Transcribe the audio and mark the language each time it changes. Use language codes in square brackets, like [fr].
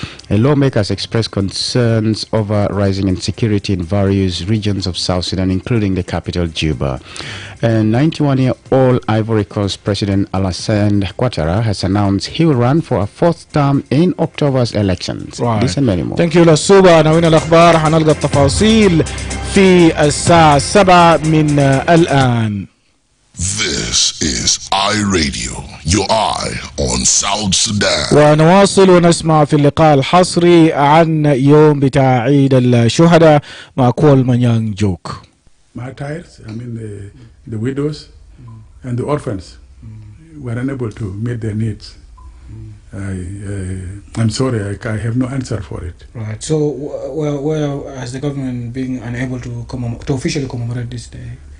[en] Lawmakers expressed concerns over rising insecurity in various regions of South Sudan, including the capital, Juba. And 91-year-old Ivory Coast President Alassane Ouattara has announced he will run for a fourth term in October's elections. Right. This and many more. Thank you, Lasuba. [ar] نوين الأخبار حنلقى التفاصيل في الساعة 7 من الآن. [en] This is iRadio, your eye on South Sudan. [ar] ونواصل ونسمع في اللقاء الحصري عن يوم بتاع عيد الشهداء مع كول مانيان جوك. [en] Martyrs, I mean the widows and the orphans were unable to meet their needs. I'm sorry, I have no answer for it. Right. So, where has the government been unable to officially commemorate this day?